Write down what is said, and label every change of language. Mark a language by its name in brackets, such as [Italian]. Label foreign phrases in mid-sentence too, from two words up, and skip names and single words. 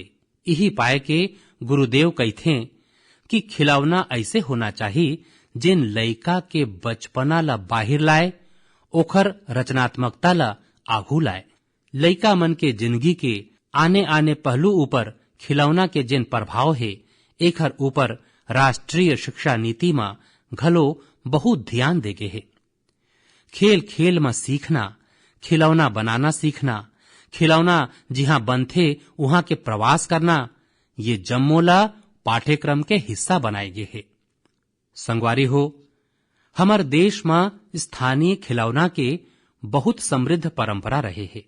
[Chhattisgarhi] यही पाए के गुरुदेव कहथे कि खिलौना ऐसे होना चाहिए जिन लइका के बचपना ला बाहिर लाए, ओखर रचनात्मकता ला आघू लाए। लइका मन के जिंदगी के आने आने पहलू ऊपर खिलौना के जिन प्रभाव है, एकर ऊपर राष्ट्रीय शिक्षा नीति में घलो बहुत ध्यान देगे है। खेल खेल में सीखना, खिलौना बनाना सीखना, खिलौना जिहां बनथे वहां के प्रवास करना, ये जम्मोला पाठ्यक्रम के हिस्सा बनाए गए है। संगवारी हो, हमार देश में स्थानीय खिलौना के बहुत समृद्ध परंपरा रहे है।